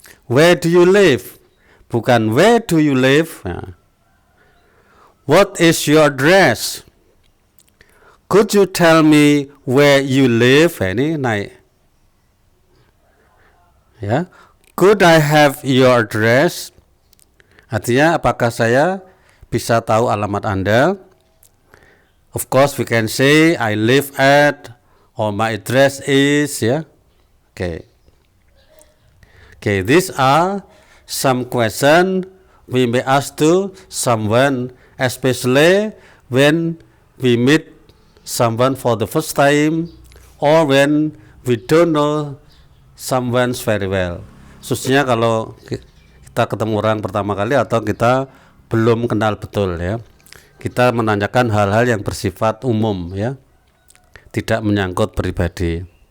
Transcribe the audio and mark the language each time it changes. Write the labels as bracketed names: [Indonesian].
[English] Where do you live? Bukan where do you live? Nah. What is your address? Could you tell me where you live? Nah, [Indonesian] ini naik. [English] Ya. Could I have your address? [Indonesian] Artinya apakah saya bisa tahu alamat Anda? [English] Of course we can say I live at, or my address is, ya. Okay. Okay, these are some questions we may ask to someone, especially when we meet someone for the first time or when we don't know someone very well. [Indonesian] Khususnya kalau kita ketemu orang pertama kali atau kita belum kenal betul ya. Kita menanyakan hal-hal yang bersifat umum ya. Tidak menyangkut pribadi.